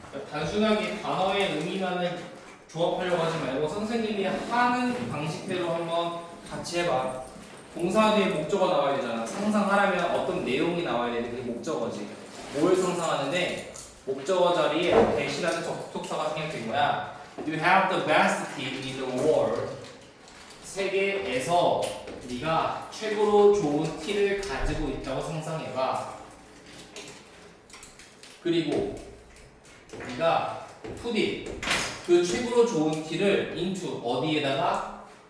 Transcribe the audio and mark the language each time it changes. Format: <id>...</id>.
<ko>단순하게 단어의 의미만을 조합하려고 하지 말고 선생님이 하는 방식대로 한번 같이 해봐. 동사 뒤에 목적어 나와야 되잖아. 상상하려면 어떤 내용이 나와야 되는데 그게 목적어지. 뭘 상상하는데 목적어 자리에 대신하는 접속사가 생략된 거야.</ko> <en>You have the best team in the world.</en> <ko>세계에서 네가 최고로 좋은 티를 가지고 있다고 상상해봐. 그리고 네가</ko> <en>put it,</en> <ko>그 최고로 좋은 티를 into 어디에다가?</ko>